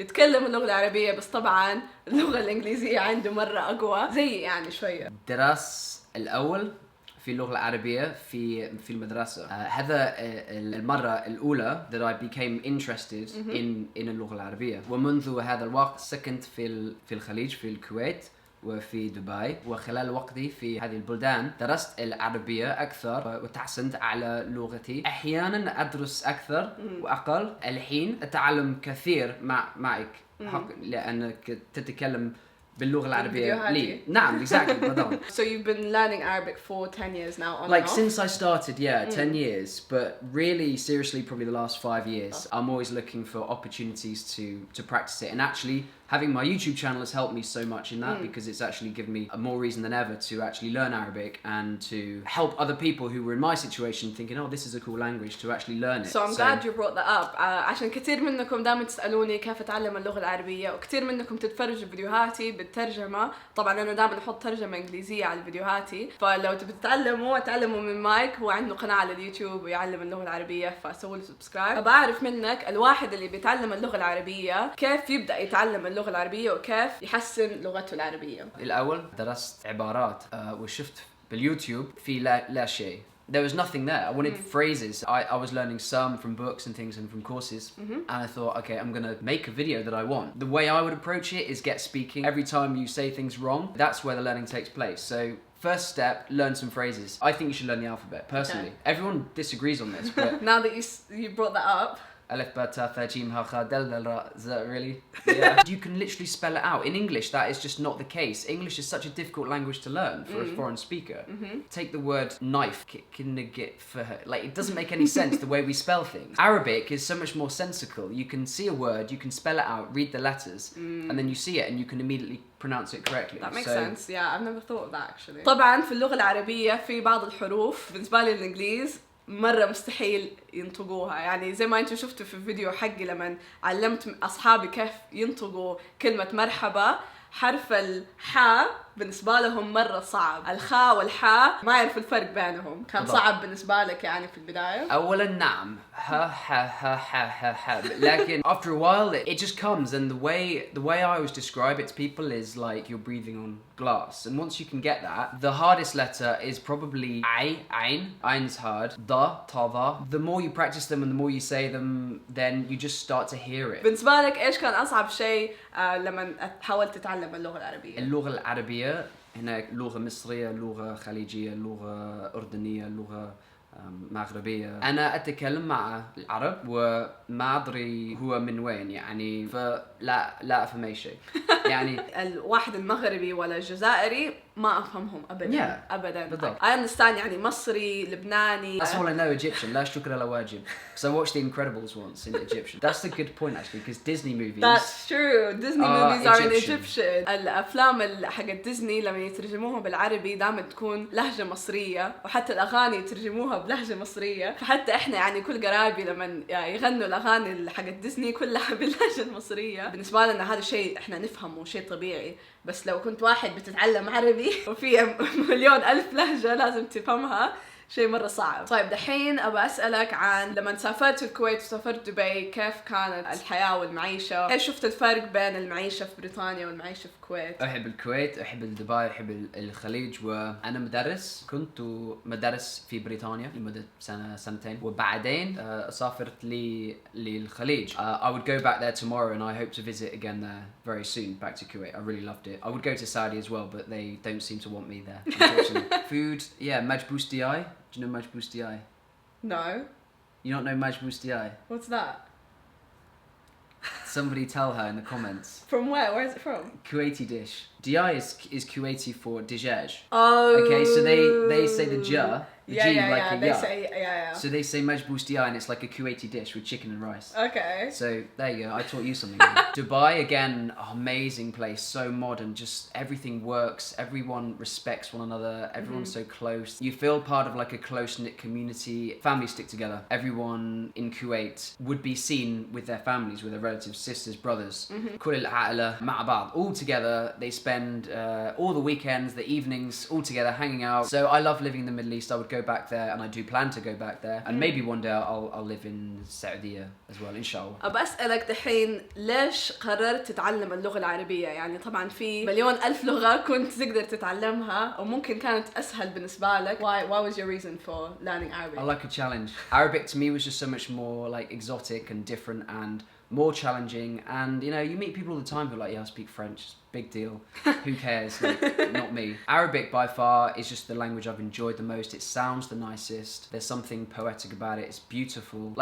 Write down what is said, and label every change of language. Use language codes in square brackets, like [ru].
[ar] يتكلم اللغة العربية، بس طبعا اللغة الإنجليزية عنده مرة أقوى زي يعني شوية. درس الأول في اللغة العربية في المدرسة. هذا المرة الأولى [en] that I became interested in [ar] اللغة العربية. ومنذ هذا الوقت سكنت في الخليج، في الكويت وفي دبي. وخلال وقتي في هذه البلدان درست العربية أكثر وتحسنت على لغتي. أحيانا أدرس أكثر وأقل. الحين أتعلم كثير معك لأنك تتكلم باللغة العربية لي. نعم, [en] exactly. [ar] بالضبط. [en] So you've been learning Arabic for 10 years now on Like and off? since I started, 10 years, but really seriously probably the last 5 years. I'm always looking for opportunities to practice it, and actually having my YouTube channel has helped me so much in that because it's actually given me more reason than ever to actually learn Arabic and to help other people who were in my situation thinking, oh, this is a cool language, to actually learn it. So I'm glad you brought that up. [ar] عشان كثير منكم دائما تسألوني كيف أتعلم اللغة العربية، وكثير منكم تتفرجوا فيديوهاتي بالترجمة. طبعا أنا دائما أحط ترجمة إنجليزية على فيديوهاتي، فلو تبي تعلموا من مايك. هو عنده قناة على اليوتيوب ويعلم اللغة العربية، فسووا له سبسكرايب. بعرف منك الواحد اللي بيتعلم اللغة العربية كيف يبدأ يتعلم اللغة العربية وكيف يحسن لغته العربية. الأول درست عبارات وشفت باليوتيوب في لا شيء. [en] There was nothing there. I wanted phrases. I was learning some from books and things and from courses. And I thought, okay, I'm going to make a video that I want. The way I would approach it is get speaking. Every time you say things wrong, that's where the learning takes place. So first step, learn some phrases. I think you should learn the alphabet, personally. Okay. Everyone disagrees on this, but... Now that you brought that up... Alif, ba, ta, tha, jim, ha, kha, dal, dal, ra. Is that really? Yeah. You can literally spell it out. In English, that is just not the case. English is such a difficult language to learn for a foreign speaker. Take the word knife, like it doesn't make any sense the way we spell things. Arabic is so much more sensical. You can see a word, you can spell it out, read the letters, and then you see it and you can immediately pronounce it correctly. That makes sense. Yeah, I've never thought of that actually. [ar] طبعا في اللغة العربية في بعض الحروف بالنسبة لي الإنجليز مرة مستحيل ينطقوها. يعني زي ما انتم شفتوا في الفيديو حقي لما علمت أصحابي كيف ينطقوا كلمة مرحبا، حرف الحاء بالنسبة لهم مرة صعب. الخاء والحاء ما يعرف الفرق بينهم. كان صعب بالنسبة لك يعني في البداية؟ أولاً نعم. ها. لكن [en] after a while it just comes, and the way I always describe it to people is like you're breathing on glass. And once you can get that, the hardest letter is probably Ain. Ain's hard. Da, ta. The more you practice them and the more you say them, then you just start to hear it. [ar] بالنسبة لك إيش كان أصعب شيء لما حاولت تتعلم اللغة العربية؟ اللغة العربية هناك لغة مصرية، لغة خليجية، لغة أردنية، لغة مغربية. أنا أتكلم مع العرب وما أدري هو من وين، يعني فلا أفهم أي شيء. يعني الواحد المغربي ولا الجزائري ما أفهمهم أبداً. أبداً. بالضبط. [en] I understand [ar] يعني مصري، لبناني. [en] That's all I know Egyptian. [ar] لا شكر على واجب. [en] So I watched The Incredibles once in Egyptian. That's a good point actually, because Disney movies. That's true. Disney movies are in Egyptian. Egyptian. [ar] الأفلام حقت ديزني لما يترجموها بالعربي دائما تكون لهجة مصرية، وحتى الأغاني يترجموها بلهجة مصرية. فحتى إحنا يعني كل قرايبي لما يغنوا الأغاني حقت ديزني كلها باللهجة المصرية. بالنسبة لنا هذا شيء إحنا نفهمه، شيء طبيعي. بس لو كنت واحد بتتعلم عربي وفي مليون ألف لهجة لازم تفهمها، شيء مرة صعب. طيب دحين أبى أسألك عن لما سافرت الكويت وسافرت دبي كيف كانت الحياة والمعيشة؟ إيش شفت الفرق بين المعيشة في بريطانيا والمعيشة في الكويت؟ أحب الكويت، أحب دبي، أحب الخليج. وأنا مدرس، كنت مدرس في بريطانيا لمدة سنتين، وبعدين سافرت للخليج. [en] I would go back there tomorrow and I hope to visit again there very soon, back to Kuwait. I really loved it. I would go to Saudi as well, but they don't seem to want me there, unfortunately. Food, yeah, majbous diai. Do you know majbous diai? No. You don't know majbous diai? What's that? Somebody tell her in the comments. From where? Where is it from? Kuwaiti dish. Diai is Kuwaiti for dijaj. Oh. Okay, so they say the ja, the G like a they ya. say, yeah. So they say majbous diai and it's like a Kuwaiti dish with chicken and rice. Okay. So there you go, I taught you something. Dubai, again, amazing place, so modern, just everything works, everyone respects one another, everyone's so close. You feel part of like a close-knit community, families stick together. Everyone in Kuwait would be seen with their families, with their relatives, sisters, brothers. [ar] كل العائلة مع بعض, [en] all together. They spend all the weekends, the evenings, all together hanging out. So I love living in the Middle East. I would go back there, and I do plan to go back there, and maybe one day I'll live in Saudi as well, inshallah. [ar] أبى أسألك دحين ليش قررت تتعلم اللغة العربية؟ يعني طبعا في مليون ألف لغة كنت تقدر تتعلمها وممكن كانت أسهل بالنسبة لك. [en] Why was your reason for learning Arabic? I like a challenge. Arabic to me was just so much more like exotic and different and more challenging, and you know, you meet people all the time who are like, yeah, I speak French, big deal, who cares, like, not me. Arabic by far is just the language I've enjoyed the most. It sounds the nicest, there's something poetic about it, it's beautiful.